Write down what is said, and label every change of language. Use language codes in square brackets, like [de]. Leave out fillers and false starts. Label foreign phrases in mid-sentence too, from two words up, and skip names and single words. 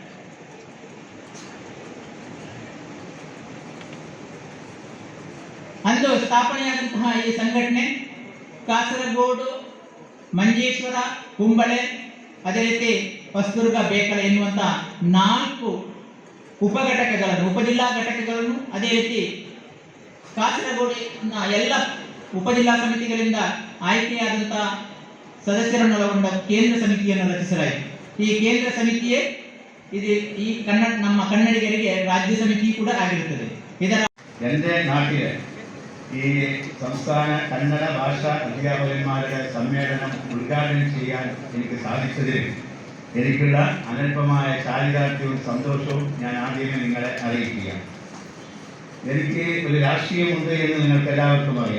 [kn] ಅಂದು ಸ್ಥಾಪನೆಯಾದಂತಹ ಈ ಸಂಘಟನೆ ಕಾಸರಗೋಡು, ಮಂಜೇಶ್ವರ, ಕುಂಬಳೆ, ಅದೇ ರೀತಿ ಹೊಸದುರ್ಗ, ಬೇಕಳ ಎನ್ನುವಂತಹ 4 ಉಪಘಟಕಗಳನ್ನು, ಉಪಜಿಲ್ಲಾ ಘಟಕಗಳನ್ನು, ಅದೇ ರೀತಿ ಕಾಸರಗೋಡಿನ ಎಲ್ಲ ಉಪಜಿಲ್ಲಾ ಸಮಿತಿಗಳಿಂದ ಆಯ್ಕೆಯಾದಂತಹ ಸದಸ್ಯರನ್ನು ಒಳಗೊಂಡ ಕೇಂದ್ರ ಸಮಿತಿಯನ್ನು ರಚಿಸಲಾಯಿತು. ಈ ಕೇಂದ್ರ ಸಮಿತಿಯೇ ಈ ನಮ್ಮ ಕನ್ನಡಿಗರಿಗೆ ರಾಜ್ಯ ಸಮಿತಿ ಕೂಡ ಆಗಿರುತ್ತದೆ. ಇದರ [ml] എൻ്റെ നാട്ടിൽ ഈ സംസ്ഥാന കന്നഡ ഭാഷാ അധ്യാപകന്മാരുടെ സമ്മേളനം ഉദ്ഘാടനം ചെയ്യാൻ എനിക്ക് സാധിച്ചതിൽ എനിക്കുള്ള അനൽപമായ ചാരിതാർത്ഥ്യവും സന്തോഷവും ഞാൻ ആദ്യമേ നിങ്ങളെ അറിയിക്കുകയാണ്. എനിക്ക് ഒരു രാഷ്ട്രീയമുണ്ട് എന്ന് നിങ്ങൾക്ക് എല്ലാവർക്കും അറിയാം.